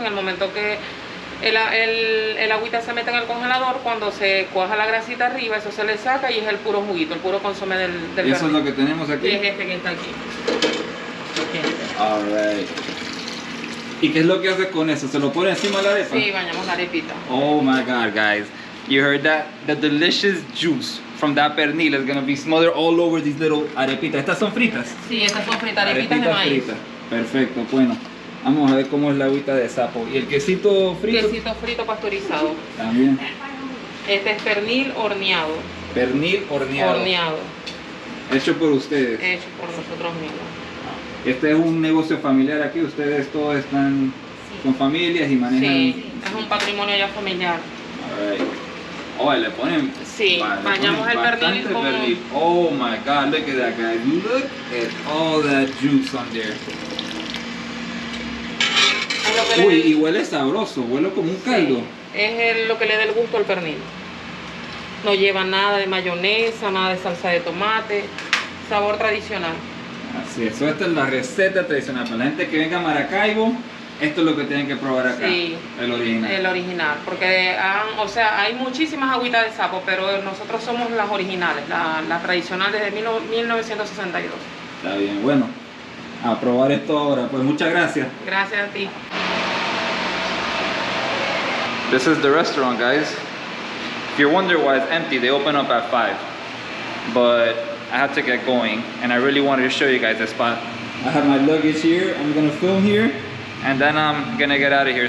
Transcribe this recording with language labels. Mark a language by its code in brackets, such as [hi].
[es] En el momento que el agüita se mete en el congelador, cuando se cuaja la grasita arriba, eso se le saca y es el puro juguito, el puro consomé del pernil. Eso es lo que tenemos aquí. Y es este que está aquí. [en] Alright. [es] ¿Y qué es lo que haces con eso? ¿Se lo pone encima de la arepa? Sí, bañamos la arepita. [en] Oh my god, guys. You heard that? The delicious juice from that pernil is going to be smothered all over these little arepitas. [es] ¿Estas son fritas? Sí, estas son fritas, arepitas de maíz. Fritas. Perfecto, bueno. Vamos a ver cómo es la agüita de sapo. ¿Y el quesito frito? Quesito frito pasteurizado. También. Este es pernil horneado. Pernil horneado. Horneado. Hecho por ustedes. Hecho por nosotros mismos. Este es un negocio familiar aquí. Ustedes todos están con familias y manejan. Sí, es un patrimonio ya familiar. Alright. Oh, le ponen. Sí, bañamos el pernil con. [en] Oh my god, look at that, guys. Look at all that juice on there. [es] Uy, y huele sabroso, huele como un caldo. Sí, es lo que le da el gusto al pernil. No lleva nada de mayonesa, nada de salsa de tomate, sabor tradicional. Así es, esta es la receta tradicional. Para la gente que venga a Maracaibo, esto es lo que tienen que probar acá. Sí, el original. El original, porque hay muchísimas agüitas de sapo, pero nosotros somos las originales, la tradicional desde 1962. Está bien, bueno. A probar esto ahora, pues muchas gracias. Gracias a ti. [en] This is the restaurant, guys. If you're wondering why it's empty, they open up at 5. But I have to get going, and I really wanted to show you guys the spot. I have my luggage here. I'm gonna film here, and then I'm gonna get out of here.